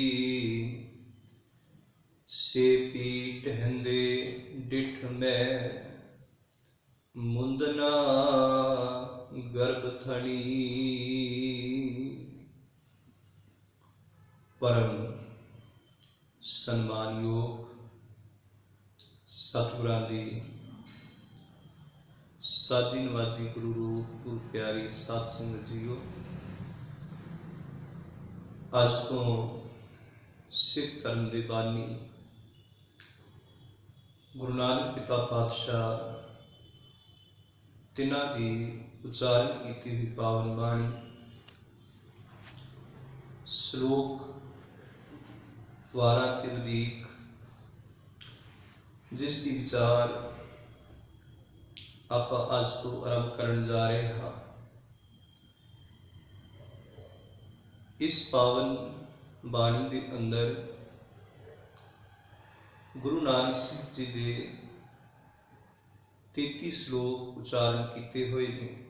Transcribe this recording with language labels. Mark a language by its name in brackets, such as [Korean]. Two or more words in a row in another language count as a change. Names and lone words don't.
[Punjabi] ਸੇ ਭੀ ਟਹੰਦੇ ਡਿਠ ਮੈਂ, ਮੁੰਦਨਾ ਗਰਭ ਥਨੀ। ਪਰਮ ਸਨਮਾਨਯੋਗ ਸਤਗੁਰਾਂ ਦੀ ਸਾਜੀ ਨਵਾਜੀ ਗੁਰੂ ਰੂਪ ਗੁਰੂ ਪਿਆਰੀ ਸਾਧ ਸੰਗਤ ਜੀਓ। ਅੱਜ ਤੋਂ ਸਿੱਖ ਧਰਮ ਦੇ ਬਾਨੀ ਗੁਰੂ ਨਾਨਕ ਪਿਤਾ ਪਾਤਸ਼ਾਹ ਤਿਨ੍ਹਾਂ ਦੀ ਉਚਾਰਿਤ ਕੀ ਹੁਈ ਪਾਵਨ ਬਾਣੀ ਸ਼ਲੋਕ ਵਾਰਾਂ ਤੇ ਵਧੀਕ, ਜਿਸਕੀ ਵਿਚਾਰ ਆਪ ਅੱਜ ਤੋਂ ਆਰੰਭ ਕਰਨ ਜਾ ਰਹੇ ਹਾਂ। [Hindi] इस पावन बाणी के अंदर गुरु नानक सिंह जी के 33 श्लोक उच्चारण किए हुए हैं।